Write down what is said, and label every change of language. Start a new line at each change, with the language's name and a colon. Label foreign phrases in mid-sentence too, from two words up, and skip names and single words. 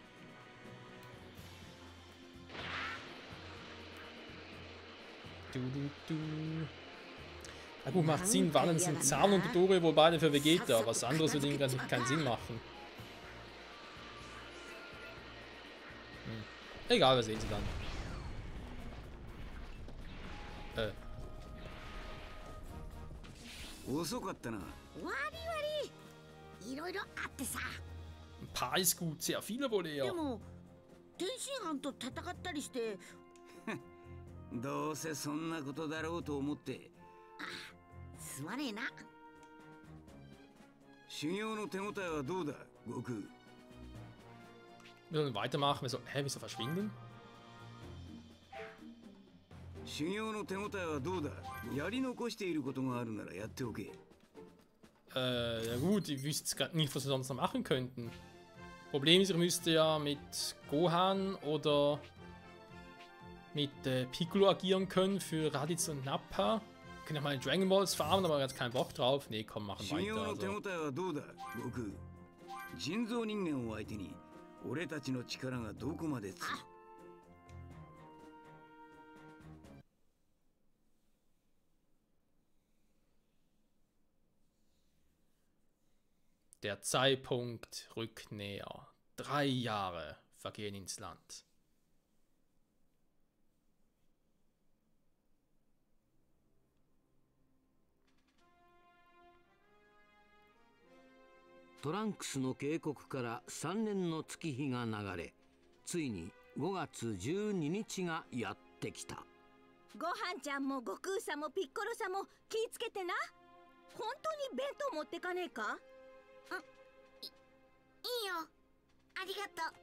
German: Na gut, macht Sinn, Wallen sind Zahn und Dore wohl beide für Vegeta. Was anderes würde irgendwie keinen Sinn machen. Egal, wir sehen sie dann.
Japanese: 遅かったな。悪い悪い。いろいろあってさ。
German: Ein paar ist gut, sehr viele wohl
Japanese: で
German: eher.
Japanese: も天津飯と戦ったりして。どうせそんなことだろうと思って。すまねえな。修行の手応えはどうだ、悟空。
German: Wir sollen weitermachen. Hä, wieso verschwinden?
Japanese: 修行の手応えはどうだ。やり残していることがあるならやっておけ。
German: Ja gut, ich wüsste jetzt gerade nicht, was wir sonst noch machen könnten. Problem ist, ich müsste ja mit Gohan oder mit Piccolo agieren können für Raditz und Nappa. Wir können ja mal Dragon Balls farmen, aber jetzt keinen Bock drauf. Nee, komm, machen weiter.
Japanese: 修行の手応えはどうだ、悟空。人造人間を相手に俺たちの力がどこまでつ。
German: Der Zeitpunkt rückt näher. 3 Jahre vergehen ins Land.
Japanese: Trunks の警告から3年の月日が流れ、ついに5月12日がやってきた。ごはんちゃんも悟空さんもピッコロさんも気ぃつけてな。本当に弁当持ってかねえか？いいよ。ありがとう。